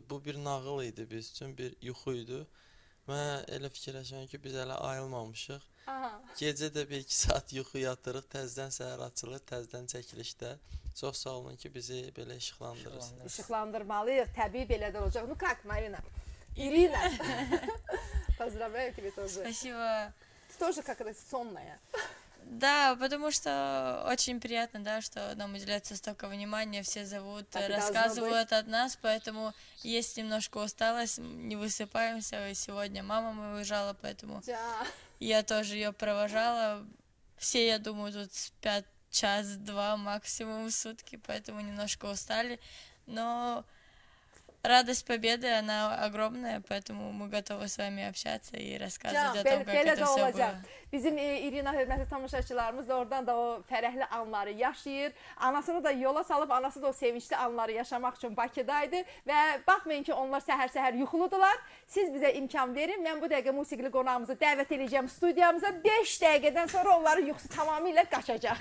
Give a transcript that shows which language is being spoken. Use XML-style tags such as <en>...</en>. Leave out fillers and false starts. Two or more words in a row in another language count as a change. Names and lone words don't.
<az>Bu bir nağıl idi biz üçün, bir yuxu idi. Mən elə fikirləşirəm ki, biz hələ ayılmamışıq. Gecə də 1-2 saat yuxu yatırıq, təzdən səhər açılır, təzdən çəkilişdə. Çox sağ olun ki, bizi belə işıqlandırırsınız. İşıqlandırmalıyıq, təbii belə də olacaq.</az> <ru>Ну как, Марина? Ирина. Поздравляю тебя тоже. Спасибо. Ты тоже как-то сонная. Да, потому что очень приятно, да, что нам уделяется столько внимания, все зовут, Так рассказывают от нас, поэтому есть немножко усталость, не высыпаемся. Сегодня мама моя уезжала, поэтому я тоже ее провожала. Все, я думаю, тут спят час-два максимум в сутки, поэтому немножко устали. Но радость победы, она огромная, поэтому мы готовы с вами общаться и рассказывать о том, как это все было.</ru> <az>Bizim İrina hörmətli tamaşaçılarımız da oradan da o fərəhli anları yaşayır. Anasını da yola salıb, anası da o sevinçli anları yaşamaq üçün Bakıdaydı. Və baxmayın ki, onlar səhər-səhər yuxuludular. Siz bizə imkan verin. Mən bu dəqiqə musiqili qonağımızı dəvət edəcəm studiyamıza. 5 dəqiqədən sonra onların yuxusu tamamilə qaçacaq.</az>